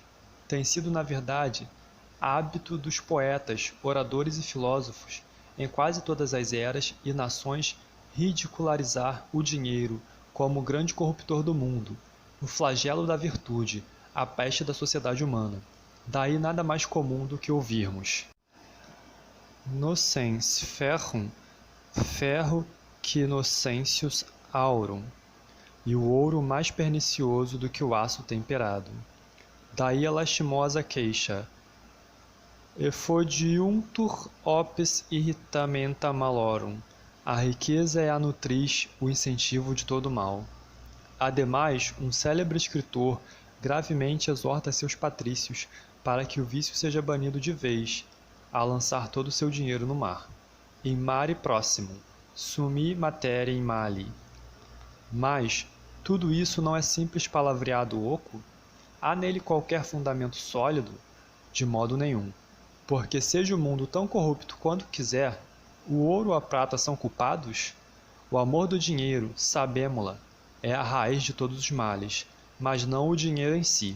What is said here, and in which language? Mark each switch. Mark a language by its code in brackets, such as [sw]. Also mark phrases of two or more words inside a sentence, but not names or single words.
[pt] Tem sido, na verdade, hábito dos poetas, oradores e filósofos, em quase todas as eras e nações, ridicularizar o dinheiro como o grande corruptor do mundo, o flagelo da virtude, a peste da sociedade humana. Daí nada mais comum do que ouvirmos: [la] nocens ferrum, ferro que nocentius aurum, [pt] e o ouro mais pernicioso do que o aço temperado. Daí a lastimosa queixa: [la] effodiuntur opes irritamenta malorum. [pt] A riqueza é a nutriz, o incentivo de todo mal. Ademais, um célebre escritor gravemente exorta seus patrícios para que o vício seja banido de vez, a lançar todo o seu dinheiro no mar. [la] In mare proximum, summi materiae mali. [pt] Mas tudo isso não é simples palavreado oco? Há nele qualquer fundamento sólido? De modo nenhum. Porque seja o mundo tão corrupto quanto quiser, o ouro ou a prata são culpados? O amor do dinheiro, sabemo-la, é a raiz de todos os males, mas não o dinheiro em si.